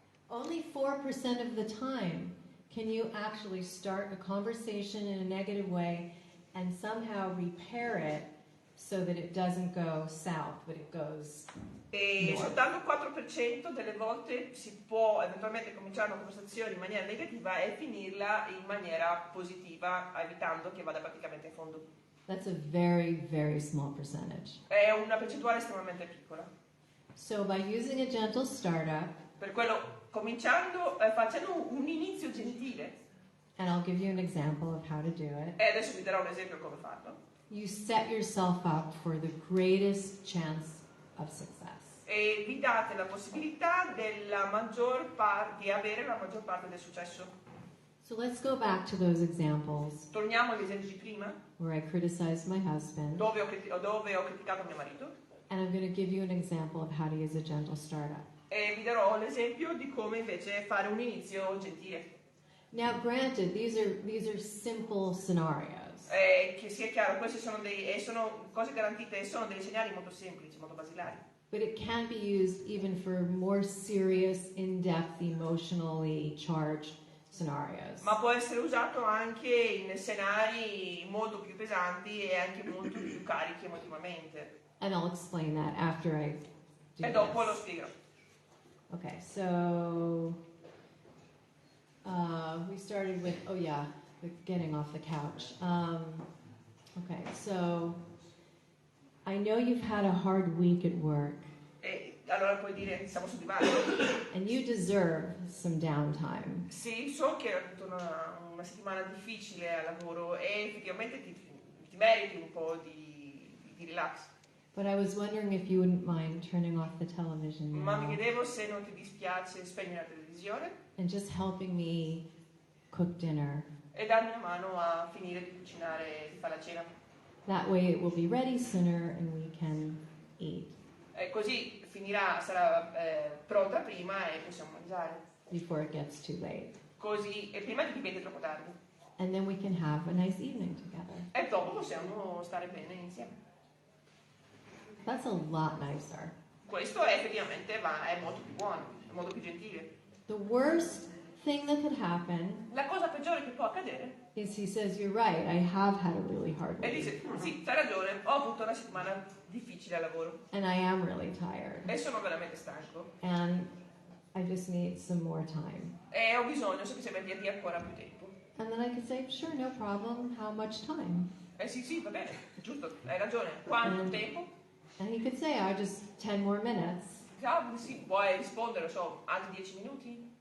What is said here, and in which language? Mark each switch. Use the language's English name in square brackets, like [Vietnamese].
[English] Only 4% of the time can you actually start a conversation in a negative way and somehow repair it so that it doesn't go south, but it goes [Italian] E [English] north. [Italian] soltanto il 4% delle volte si può eventualmente cominciare una conversazione in maniera negativa e finirla in maniera positiva, evitando che vada praticamente a fondo. [English] That's a very, very small percentage. [Italian] È una percentuale estremamente piccola. [English] So by using a gentle startup, [Italian] Per quello, cominciando, facendo un inizio gentile, [English] and I'll give you an example of how to do it, [Italian] e adesso vi darò un esempio come farlo, [English] you set yourself up for the greatest chance of success. [Italian] e vi date la possibilità di avere la maggior parte del successo. [English] So let's go back to those examples [Italian] Torniamo agli esempi di prima, [English] where I criticized my husband, [Italian] dove ho criticato mio marito, [English] and I'm going to give you an example of how to use a gentle startup. [Italian] e vi darò l'esempio di come invece fare un inizio gentile. [English] Now, granted, these are simple scenarios, [Italian] Che sia chiaro, queste sono cose garantite, sono degli scenari molto semplici, molto basilari. [English] but it can be used even for more serious, in-depth, emotionally charged scenarios. [Italian] Ma può essere usato anche in scenari molto più pesanti e anche molto più carichi emotivamente. [English] And I'll explain that after I do [Italian] E dopo lo [English] this. [Italian] spiegherò. [English] Okay, so we started with, the getting off the couch. Okay, so I know you've had a hard week at work. [Italian] E allora puoi dire siamo soddisfatti. [English] And you deserve some downtime. [Italian] Sì, so che hai avuto una settimana difficile al lavoro e effettivamente ti meriti un po' di relax. [English] But I was wondering if you wouldn't mind turning off the television [Italian] Ma mi [English] now [Italian] chiedevo se non ti dispiace spegnere la televisione [English] and just helping me cook dinner. [Italian] e darmi una mano a finire di cucinare, di fare la cena. [English] That way it will be ready sooner and we can eat [Italian] E così sarà pronta prima e possiamo mangiare. [English] before it gets too late. [Italian] Così, e prima che diventi troppo tardi. [English] And then we can have a nice evening together. [Italian] E dopo possiamo stare bene insieme. [English] That's a lot nicer. [Italian] Questo è effettivamente è molto più buono, è molto più gentile. [English] The worst thing that could happen [Italian] La cosa peggiore che può accadere [English] is he says, "You're right, I have had a really hard [Italian] e [English] week. [Italian] dice, sì, hai ragione, ho avuto una settimana difficile al lavoro [English] And I am really tired. [Italian] e sono veramente stanco [English] And I just need some more time." [Italian] e ho bisogno semplicemente di ancora più tempo. [English] And then I could say, "Sure, no problem. How much time?" [Italian] Sì, va bene, giusto, hai ragione. Quanto tempo? [English] And he could say, "I just 10 more minutes." [Italian] Sì, puoi rispondere, altri 10 minuti?